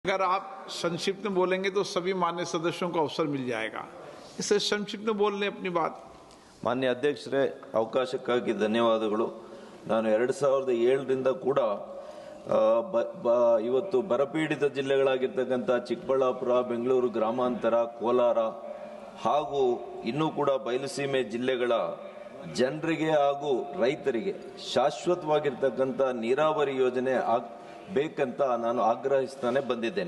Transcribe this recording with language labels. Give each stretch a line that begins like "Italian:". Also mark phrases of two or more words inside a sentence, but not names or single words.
Hindi: अगर आप संक्षिप्त में बोलेंगे तो सभी मान्य सदस्यों को अवसर मिल जाएगा, इससे संक्षिप्त में बोल लें अपनी बात।
Kannada: ಮಾನ್ಯ ಅಧ್ಯಕ್ಷರೇ, ಅವಕಾಶಕ್ಕಾಗಿ ಧನ್ಯವಾದಗಳು. ನಾನು 2007ರಿಂದ ಕೂಡ ಇವತ್ತು ಬರಪೀಡಿತ ಜಿಲ್ಲೆಗಳಾಗಿರ್ತಕ್ಕಂಥ ಚಿಕ್ಕಬಳ್ಳಾಪುರ, ಬೆಂಗಳೂರು ಗ್ರಾಮಾಂತರ, ಕೋಲಾರ ಹಾಗೂ ಇನ್ನೂ ಕೂಡ ಬಯಲುಸೀಮೆ ಜಿಲ್ಲೆಗಳ ಜನರಿಗೆ ಹಾಗೂ ರೈತರಿಗೆ ಶಾಶ್ವತವಾಗಿರ್ತಕ್ಕಂಥ ನೀರಾವರಿ ಯೋಜನೆ ಬೇಕಂತ ನಾನು ಆಗ್ರಹಿಸ್ತಾನೆ ಬಂದಿದ್ದೇನೆ.